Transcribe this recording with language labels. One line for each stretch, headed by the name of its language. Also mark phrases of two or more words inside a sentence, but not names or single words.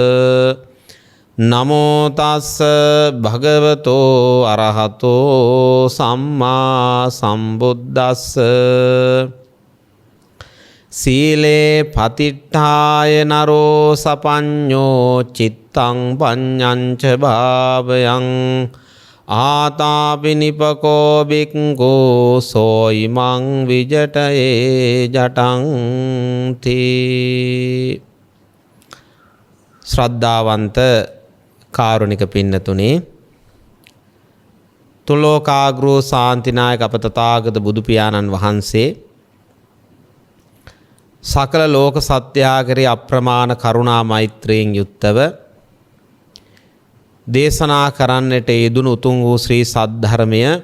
Pali: නමෝ තස්ස භගවතෝ අරහතෝ සම්මා සම්බුද්දස්ස සීලේ පතිට්ඨාය නරෝ සපඤ්ඤෝ චිත්තං පඤ්ඤංච භාවයං ආතාපිනිපකෝ බික්ඛෝ සෝයිමං විජටයේ ජටං තී.
Sinhala: ශ්‍රද්ධාවන්ත කාරුණික පින්නතුනි, තුලෝකාග්‍රෝ ශාන්තිනායක අප තථාගත බුදු පියාණන් වහන්සේ සකල ලෝක සත්‍යාගරේ අප්‍රමාණ කරුණා මෛත්‍රියෙන් යුක්තව දේශනා කරන්නට යෙදුණු උතුම් වූ ශ්‍රී සද්ධර්මය